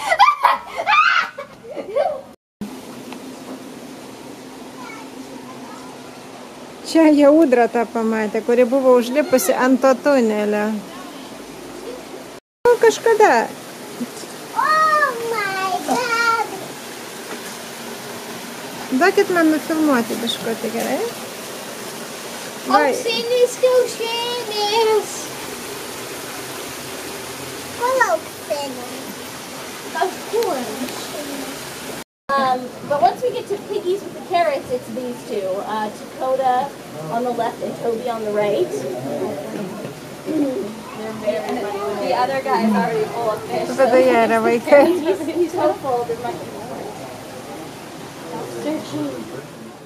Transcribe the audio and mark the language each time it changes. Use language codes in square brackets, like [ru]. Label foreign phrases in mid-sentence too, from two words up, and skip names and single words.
[lt] Čia jie ūdrą tą pamatė, kuri buvo užlipusi ant to tunelio. O, kažkada. [en] Oh my god. [lt] Duokit man nufilmuoti biškutį, gerai? Auksinis kiaušinis. Ko auksinis? [en] Of course. But once we get to piggies with the carrots, it's these two. Dakota on the left and Toby on the right. They're very funny. The other guy is already full of fish. [lt] Tada jie yra vaikai. [en] He's so full, there's much more.